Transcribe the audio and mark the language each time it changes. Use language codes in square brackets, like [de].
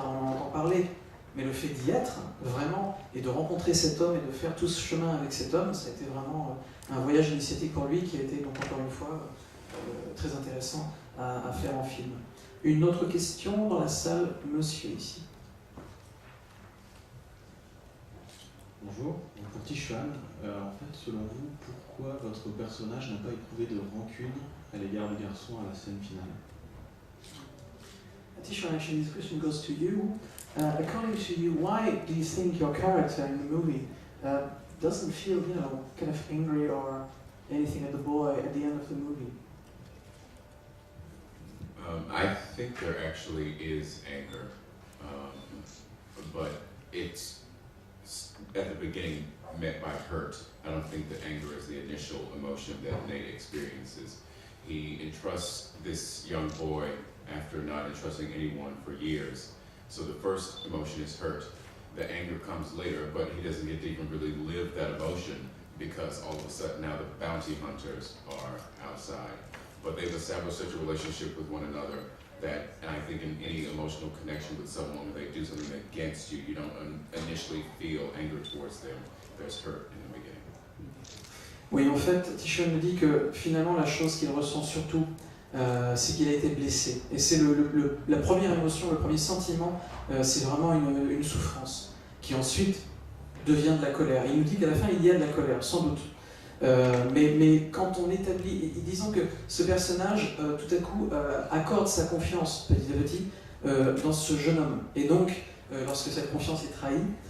[fr] On en entend parler, mais le fait d'y être vraiment et de rencontrer cet homme et de faire tout ce chemin avec cet homme, ça a été vraiment un voyage initiatique pour lui qui a été donc encore une fois très intéressant à faire en film. Une autre question dans la salle, monsieur ici. Bonjour, pour Tichuan, en fait, selon vous, pourquoi votre personnage n'a pas éprouvé de rancune à l'égard du garçon à la scène finale? [en] Tichuan, actually, this question goes to you. According to you, why do you think your character in the movie doesn't feel, kind of angry or anything at the boy at the end of the movie? I think there actually is anger, but it's at the beginning met by hurt. I don't think that anger is the initial emotion that Nate experiences. He entrusts this young boy after not entrusting anyone for years. So the first emotion is hurt. The anger comes later, but he doesn't get to even really live that emotion because all of a sudden now the bounty hunters are outside. But they've established such a relationship with one another that, and I think in any emotional connection with someone, when they do something against you, you don't initially feel anger towards them. There's hurt in the beginning. [fr] Oui, en fait, Tichuan me dit que finalement la chose qu'il ressent surtout, c'est qu'il a été blessé. Et c'est la première émotion, le premier sentiment, c'est vraiment une souffrance, qui ensuite devient de la colère. Il nous dit qu'à la fin, il y a de la colère, sans doute. Mais quand on établit, disons que ce personnage, tout à coup, accorde sa confiance, petit à petit, dans ce jeune homme. Et donc, lorsque cette confiance est trahie,